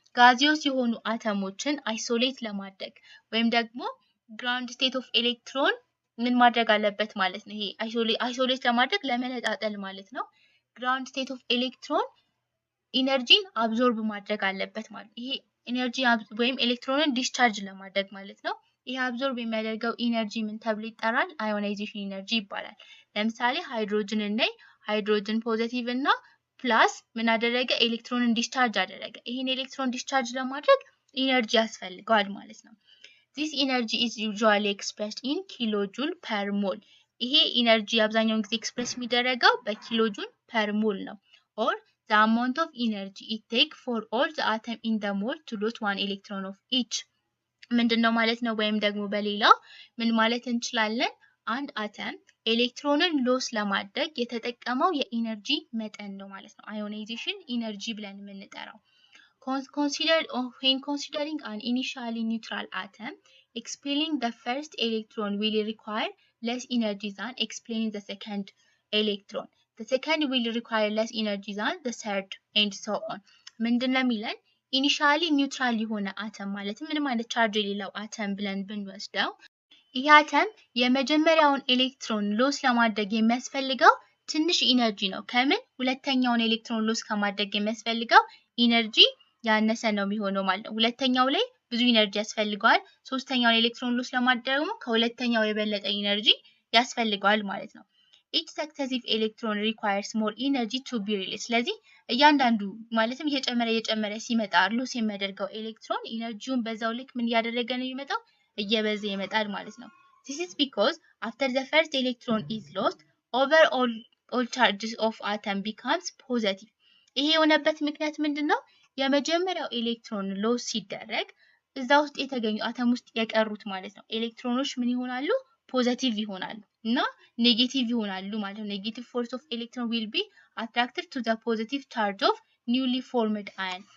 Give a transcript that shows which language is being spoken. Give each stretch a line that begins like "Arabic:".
Amharic: ጋዚዮስ የሆኑ አተሞችን አይሶሌት ለማድረግ ወይም ደግሞ ግራውንድ ስቴት ኦፍ ኤሌክትሮን ምን ማድረግ አለበት ማለት ነው። ይሄ አይሶሌት ለማድረግ ለመነጣጠል ማለት ነው። ግራውንድ ስቴት ኦፍ ኤሌክትሮን ኢነርጂን አብዞርብ ማድረግ አለበት ማለት ይሄ ኢነርጂ ወይም ኤሌክትሮንን ዲስቻርጅ ለማድረግ ማለት ነው። ይሄ አብዞርብ የሚያደርገው ኢነርጂ ምን ተብሎ ይጠራል? አዮናይዜሽን ኢነርጂ ይባላል። ለምሳሌ ሃይድሮጅን እና ሃይድሮጅን ፖዚቲቭ እና ፕላስ ምን አደረገ? ኤሌክትሮንን ዲስቻርጅ አደረገ። ይሄን ኤሌክትሮን ዲስቻርጅ ለማድረግ ኢነርጂ ያስፈልጋል ማለት ነው።
English: This energy is usually expressed in kilojoule per mole.
Amharic: ይሄ ኢነርጂ አብዛኛውን ጊዜ ኤክስፕረስ የሚደረገው በኪሎጁል per mole ነው።
English: or the amount of energy it take for all the atom in the mole to lose one electron of each.
Amharic: ምንድነው ማለት ነው? ወይም ደግሞ በሌላ ምን ማለት እንችላለን? አንድ አተም ኤሌክትሮንን ሎስ ለማድረግ የተጠቀመው የኢነርጂ መጠን ነው ማለት ነው። አዮናይዜሽን ኢነርጂ ብለን የምንጠራው።
English: When considering an initially neutral atom, expelling the first electron will require less energy than expelling the second electron. The second will require less energy than the third, and so on.
Amharic: ምንድነው የሚለን? ኢኒሻሊ ኒውትራል የሆነ አተም ማለት ምንም አይነት ቻርጅ የሌለው አተም ብለን ብንወስደው ይህ አተም የመጀመሪያውን ኤሌክትሮን ሎስ ለማድረግ የሚያስፈልገው ትንሽ ኢነርጂ ነው። ከምን? ሁለተኛውን ኤሌክትሮን ሎስ ከማድረግ የሚያስፈልገው ኢነርጂ ያነሰ ነው የሚሆነው ማለት ነው። ሁለተኛው ላይ ብዙ ኢነርጂ ያስፈልገዋል። ሶስተኛውን ኤሌክትሮን ሎስ ለማድረግ ደግሞ ከሁለተኛው የበለጠ ኢነርጂ ያስፈልገዋል ማለት ነው።
English: each successive electron requires more energy to be released.
Amharic: ስለዚህ እያንዳንዱ ማለትም እየጨመረ ሲመጣ ሎስ የሚያደርገው ኤሌክትሮን ኢነርጂውን በዛው ልክ ምን ያደረገ ነው የሚመጣው? እየበዛ ይመጣል ማለት ነው።
English: This is because after the first electron is lost, overall all charges of atom becomes positive.
Amharic: ይሄ የሆነበት ምክንያት ምንድነው? የመጀመሪያው ኤሌክትሮን ሎስ ሲደረግ እዛ ውስጥ የተገኙ አተም ውስጥ የቀሩት ማለት ነው ኤሌክትሮኖች ምን ይሆናሉ? ፖዚቲቭ ይሆናሉ እና ኔጌቲቭ ይሆናሉ ማለት ነው። ኔጌቲቭ ፎርስ ኦፍ ኤሌክትሮን
English: will be attracted to the positive charge of newly formed ion.